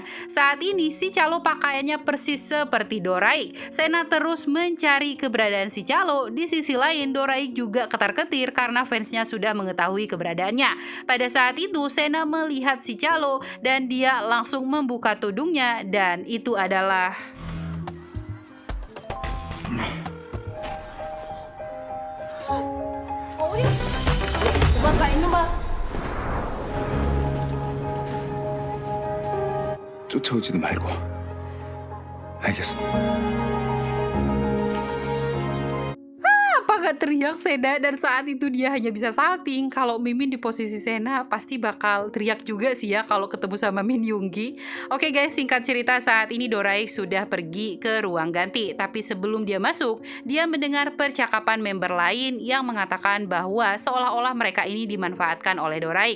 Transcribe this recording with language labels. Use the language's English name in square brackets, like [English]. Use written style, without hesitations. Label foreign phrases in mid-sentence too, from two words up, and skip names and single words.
[Indonesian] Saat ini si calo pakaiannya persis seperti Doraik. Sena terus mencari keberadaan si calo. Di sisi lain Doraik juga ketar-ketir karena fansnya sudah mengetahui keberadaannya. Pada saat itu Sena melihat si calo dan dia langsung membuka tudungnya dan itu adalah [Korean] 쫓아오지도 말고. 알겠어. [Indonesian] apakah teriak Sena, dan saat itu dia hanya bisa salting. Kalau Mimin di posisi Sena pasti bakal teriak juga sih ya kalau ketemu sama Min Yoongi. Oke guys, singkat cerita saat ini Doraik sudah pergi ke ruang ganti. Tapi sebelum dia masuk, dia mendengar percakapan member lain yang mengatakan bahwa seolah-olah mereka ini dimanfaatkan oleh Doraik.